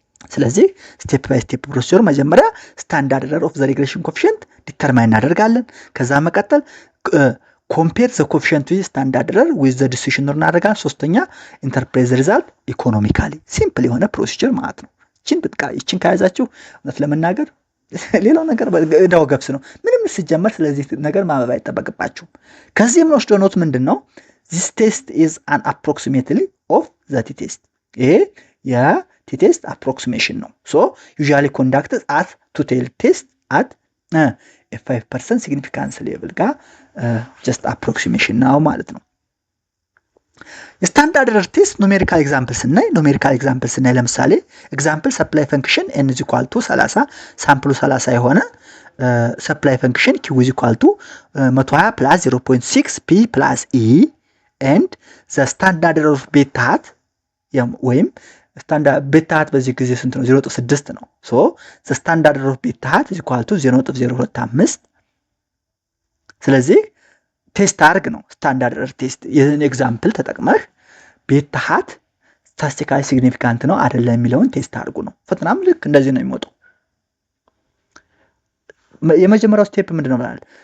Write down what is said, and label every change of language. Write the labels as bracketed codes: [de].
[am] ስለዚህ ስቴፕ ባይ ስቴፕ ፕሮሲጀር መጀመሪያ ስታንዳርድ ኤረር ኦፍ ዘ ሪግሬሽን ኮኤፊሺየንት ዲተርማይን እናደርጋለን። ከዛ መቀጠል [en] ኮምፔር ዘ ኮኤፊሺየንት ዊዝ ስታንዳርድ ኤረር ዊዝ ዘ ዲሲሽን ሩል [am] እናደርጋለን። ሶስተኛ [en] ኢንተርፕሬት ዘ ሪዛልት ኢኮኖሚካሊ [am] ሲምፕል የሆነ ፕሮሲጀር ማለት ነው። ይችን ከያዛችሁ እውነት ለመናገር ሌላው ነገር እዳው ገብስ ነው። ምንም ሲጀመር ስለዚህ ነገር ማበብ አይጠበቅባችሁም። ከዚህ የምንወስደው ኖት ምንድነው? [en] this test is an approximately of the t-test [am] ይሄ የt-test approximation ነው። [en] so usually conducted at two-tailed test at a 5% significance level ጋር just approximation ነው ማለት ነው። የስታንዳርድ ኤረር ቴስት ኑሜሪካል ኤግዛምፕል ስናይ ለምሳሌ ኤግዛምፕል ሰፕላይ ፈንክሽን n is equal to 30 ሳምፕሉ 30 የሆነ ሰፕላይ ፈንክሽን q is equal to 120 plus 0.6 p plus e and the standard error of beta hat [am] ወይም ስታንዳርድ ቤታ ሃት በዚህ ጊዜ ስንት ነው? 0.6 ነው። [en] so the standard error of beta hat is equal to 0.025 [am] ስለዚህ ቴስት አርግ ነው ስታንዳርድ ኤረር ቴስት። ይሄን ኤግዛምፕል ተጠቅመህ ቤታ ሃት ስታቲስቲካሊ ሲግኒፊካንት ነው አይደለም የሚለውን ቴስት አርጉ ነው። ፈተናም ልክ እንደዚህ ነው የሚወጣው። የመጀመሪያው ስቴፕ ምንድነው ብለናል?